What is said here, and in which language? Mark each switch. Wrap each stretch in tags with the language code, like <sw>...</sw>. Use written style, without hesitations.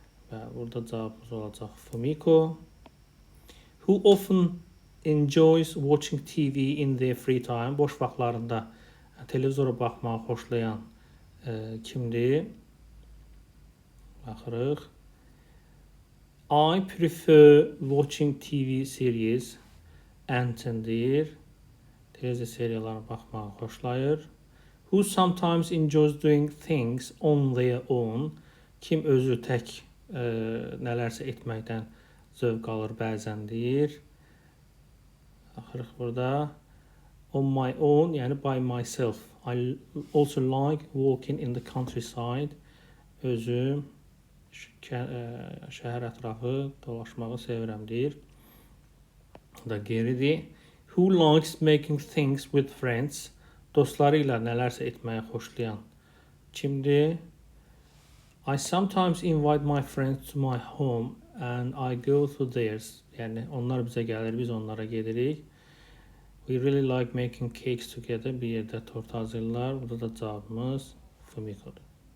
<az>Və burada cavabımız olacaq Fumiko.</az> <en>Who often enjoys watching TV in their free time?</en> <az>Boş vaxtlarında televizora baxmağı xoşlayan kimdir? Baxırıq.</az> <en>I prefer watching TV series.</en> <az>Anton deyir. Televiziya seriyalarına baxmağı xoşlayır.</az> <en>Who sometimes enjoys doing things on their own?</en> <az>Kim özü tək nələrsə etməkdən zövq alır bəzən deyir. Baxırıq burada.</az> <en>On my own,</en> <az>yəni</az> <en>by myself. I also like walking in the countryside.</en> <az>Özüm şəhər ətrafı dolaşmağı sevirəm deyir. Bu da Gary'dir.</az> <en>Who likes making things with friends?</en> <az>Dostları ilə nələrsə etməyi xoşlayan kimdir?</az> <en>I sometimes invite my friends to my home and I go to theirs.</en> <az>Yəni, onlar bizə gəlir, biz onlara gedirik.</az> <en>We really like making cakes together.</en> <az>Bir yerdə tort hazırlar. Burada da cavabımız Fumiko'dur.</az>